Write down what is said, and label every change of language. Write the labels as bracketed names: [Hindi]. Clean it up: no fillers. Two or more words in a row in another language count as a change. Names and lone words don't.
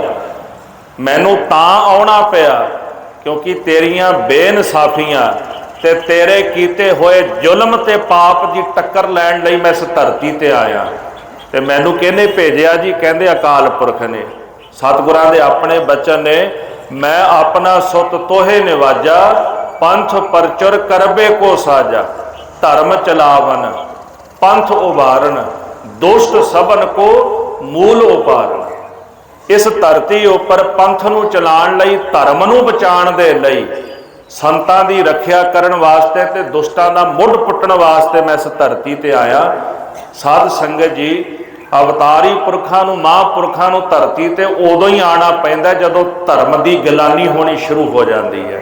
[Punjabi] ਮੈਨੂੰ ਤਾਂ ਆਉਣਾ ਪਿਆ ਕਿਉਂਕਿ ਤੇਰੀਆਂ ਬੇਇਨਸਾਫ਼ੀਆਂ ਤੇ ਤੇਰੇ ਕੀਤੇ ਹੋਏ ਜ਼ੁਲਮ ਤੇ ਪਾਪ ਦੀ ਟੱਕਰ ਲੈਣ ਲਈ ਮੈਂ ਇਸ ਧਰਤੀ ਤੇ ਆਇਆ। ਤੇ ਮੈਨੂੰ ਕਿਹਨੇ ਭੇਜਿਆ ਜੀ? ਕਹਿੰਦੇ ਅਕਾਲ ਪੁਰਖ ਨੇ। ਸਤਿਗੁਰਾਂ ਦੇ ਆਪਣੇ ਬਚਨ ਨੇ, [Braj] मैं अपना सुत तोहे निवाजा, पंथ परचुर करबे को साजा, धर्म चलावन पंथ उबारन, दुष्ट सबन को मूल उपारन। [Punjabi] ਇਸ ਧਰਤੀ ਉੱਪਰ ਪੰਥ ਨੂੰ ਚਲਾਣ ਲਈ, ਧਰਮ ਨੂੰ ਬਚਾਣ ਦੇ ਲਈ, ਸੰਤਾਂ ਦੀ ਰੱਖਿਆ ਕਰਨ ਵਾਸਤੇ ਤੇ ਦੁਸ਼ਟਾਂ ਦਾ ਮੁੱਢ ਪੁੱਟਣ ਵਾਸਤੇ ਮੈਂ ਇਸ ਧਰਤੀ ਤੇ ਆਇਆ। ਸਾਧ ਸੰਗਤ ਜੀ, ਅਵਤਾਰੀ ਪੁਰਖਾਂ ਨੂੰ, ਮਹਾਂਪੁਰਖਾਂ ਨੂੰ ਧਰਤੀ ਤੇ ਉਦੋਂ ਹੀ ਆਉਣਾ ਪੈਂਦਾ ਜਦੋਂ ਧਰਮ ਦੀ ਗਿਲਾਨੀ ਹੋਣੀ ਸ਼ੁਰੂ ਹੋ ਜਾਂਦੀ ਹੈ।